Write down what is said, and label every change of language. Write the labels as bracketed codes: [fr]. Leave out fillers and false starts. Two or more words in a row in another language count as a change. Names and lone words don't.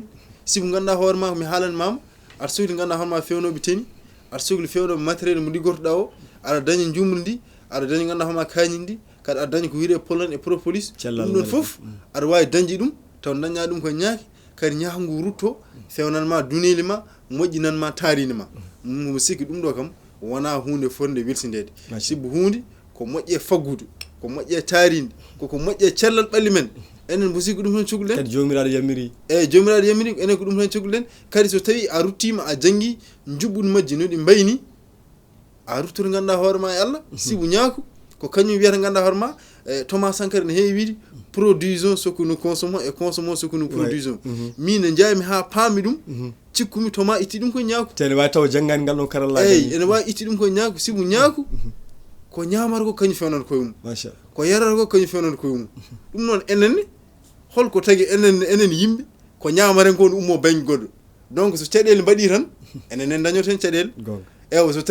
[ff] sibu ganduɗa hoorema mi haalanmama aɗa sohli ganduɗa hoorema fewnoɓe teni aɗa sohli fewnoɓe matériel mo liggortoɗa o aɗa daña jumri ndi aɗa daña ganduɗa hoorema kañi ndi kadi aɗa daña ko wiide [fr] pollen et propolis [ff] ɗum ɗon foof aɗa wawi dañde ɗum taw daña ɗum ko ñaaki kadi ñaako ngu rutto fewnanma duneli ma moƴƴinanma taarine ma mo sikki ɗum ɗo kam wona hunde fonde weltidede sibu hunde ko moƴƴe faggudu ko moƴƴe taaride koko moƴƴe cellal ɓalli men enen mo sikki ɗum tan cukalɗen kadi jomiraɗo yamiri jomiraɗo yamiri enen ko ɗum tan cukalɗen kadi so tawi a ruttima a janggi juɓɓudi majji no ɗi mbayni a ruttoto ganduɗa hoorema e Allah sibu ñaako ko kañum wiyata ganduɗa hoorema Thomas Sankara ne heewi wiide [fr] produisons ce que nous consommons et consommons ce que nous produisons [ff] min ne jaami ha paami ɗum cikkumi Thomas itti ɗum ko ñaako te ne wawi taw janggani ngal ɗon karallaji ene wawi itti ɗum ko ñaako sibu ñaako ko ñamata ko kañum fewnata koye mum [ar] machallah [ff] ko yarata ko kañum fewnata koye mum ɗum noon enenne holko tagi enen yimɓe ko ñamaren ko ne ummo baŋnge goɗɗo donc so caɗele mbaɗi tan enen dañoto hen caɗele ewa so